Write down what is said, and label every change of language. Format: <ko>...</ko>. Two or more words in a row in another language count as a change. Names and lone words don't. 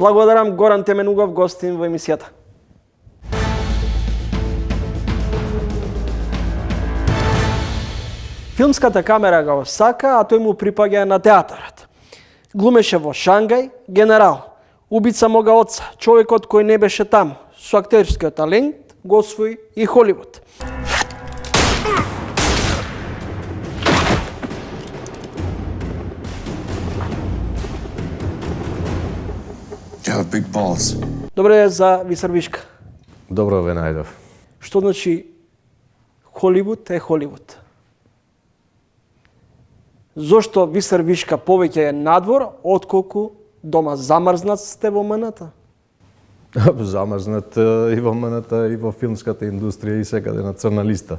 <mk>Благодарам, Горан Теменугов, гостин во емисијата. Филмската камера го сака, а тој му припаѓа на театарот. Глумеше во Шангај, Генерал, Убица мога отца, човекот кој не беше таму, со актерскиот талент го освои и Холивуд.</mk> <en>You have big balls.</en> <mk>Добре за Висар Вишка. Добро ве најдов. Што значи Холивуд е Холивуд? Зошто Висар Вишка повеќе е надвор, отколку дома замрзнат сте во МН-та? Замрзнат и во МН-та, и во филмската индустрија, и секаде на црна листа.</mk>